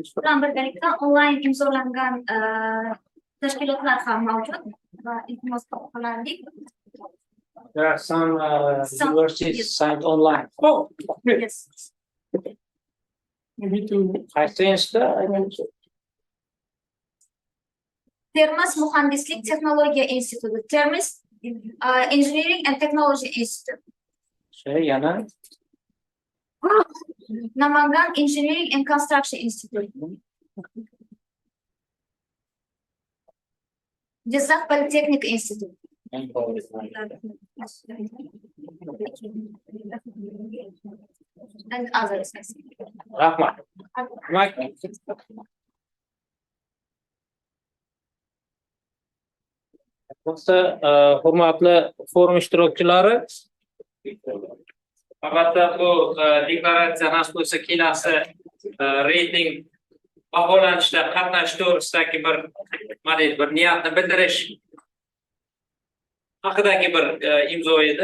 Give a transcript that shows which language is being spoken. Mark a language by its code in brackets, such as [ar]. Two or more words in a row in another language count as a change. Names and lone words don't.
[uz] Bilan birgalikda onlayn imzolangan tashkilotlar ham mavjud va iltimos qilardik. [en] There are some Some, universities yes. signed online. Oh, great. Yes. Maybe to [uz] Qaysi institutda? Termiz Muhandislik Texnologiya instituti, Termiz Engineering and Technology Institute, Yana Namangan Engineering and Construction Institute, Jizzax Polytechnic Institute. [en] And others. [uz] rahmat. Demak, hurmatli forum ishtirokchilari, albatta bu deklaratsiya nasib bo'lsa kelasi reyting baholanishda qatnashish to'g'risidagi bir niyatni bildirish haqidagi bir imzo edi.